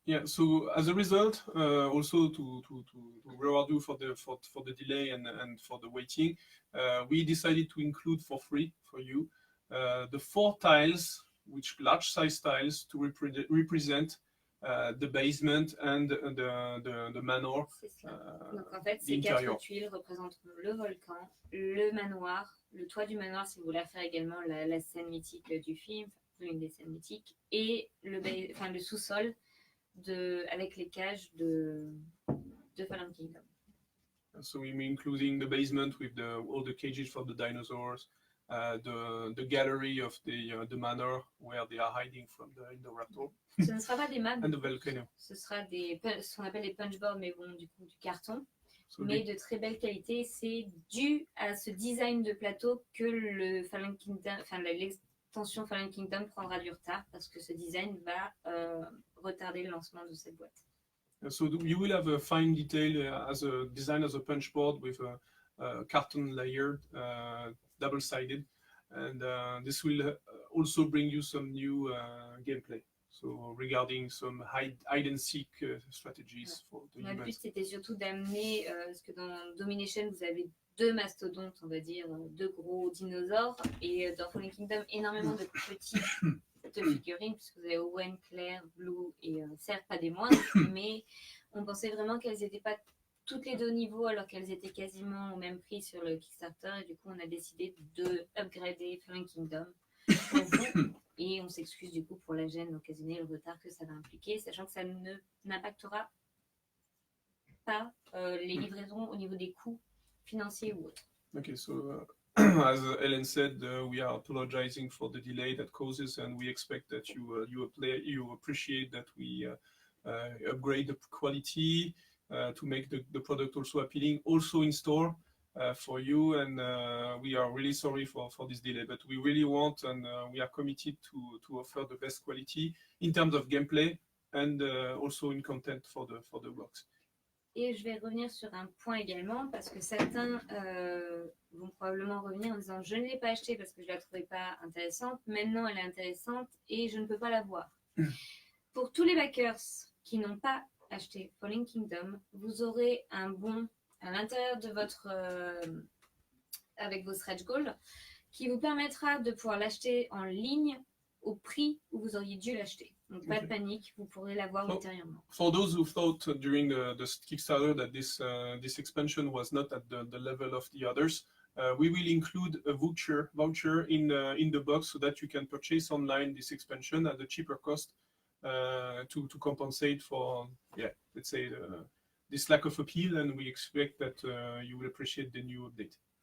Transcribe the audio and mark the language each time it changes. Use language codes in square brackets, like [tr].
[en] Yeah, so as a result, also to reward you for the delay and for the waiting, we decided to include for free for you the 4 tiles, which large size tiles to represent the basement and the manor. [fr] Donc en fait, ces 4 tuiles représentent le volcan, le manoir, le toit du manoir si vous voulez faire également la scène mythique du film, une des scènes mythiques, et le sous-sol avec les cages de Fallen Kingdom. [en] So we're including the basement with all the cages for the dinosaurs, the gallery of the manor where they are hiding from the Indoraptor. [fr] Ce ne sera pas des maps, [en] and the volcano. [fr] Ce sera ce qu'on appelle des punchboards, mais bon, du coup, du carton, so mais de très belle qualité. C'est dû à ce design de plateau que le Fallen Kingdom, l'extension Fallen Kingdom prendra du retard parce que ce design va retarder le lancement de cette boîte. [en] So you will have a fine detail as a design as a punchboard with a carton layer, double-sided, and this will also bring you some new gameplay. So regarding some hide and seek strategies for the [fr] Le [en] event. [fr] but c'était surtout d'amener parce que dans Domination vous avez 2 mastodontes, on va dire, 2 gros dinosaures, et dans Fallen Kingdom énormément de petites figurines, puisque vous avez Owen, Claire, Blue et certes pas des moindres, mais on pensait vraiment qu'elles n'étaient pas toutes les 2 niveaux alors qu'elles étaient quasiment au même prix sur le Kickstarter, et du coup on a décidé de upgrader Fallen Kingdom pour vous, et on s'excuse du coup pour la gêne occasionnée et le retard que ça va impliquer, sachant que ça n'impactera pas les livraisons au niveau des coûts financiers ou autres. [en] Okay, so as Ellen said, we are apologizing for the delay that causes, and we expect that you appreciate that we upgrade the quality to make the product also appealing, also in store for you. And we are really sorry for this delay, but we really want and we are committed to offer the best quality in terms of gameplay and also in content for the box. [fr] Et je vais revenir sur un point également, parce que certains vont probablement revenir en disant je ne l'ai pas achetée parce que je ne la trouvais pas intéressante, maintenant elle est intéressante et je ne peux pas la voir. Pour tous les backers qui n'ont pas acheté Fallen Kingdom, vous aurez un bon à l'intérieur de votre avec vos stretch goals qui vous permettra de pouvoir l'acheter en ligne au prix où vous auriez dû l'acheter. Donc pas de panique, vous pourrez l'avoir ultérieurement. [en] For those who thought during the Kickstarter that this expansion was not at the level of the others, we will include a voucher in the box so that you can purchase online this expansion at a cheaper cost to compensate for, let's say, this lack of appeal, and we expect that you will appreciate the new update.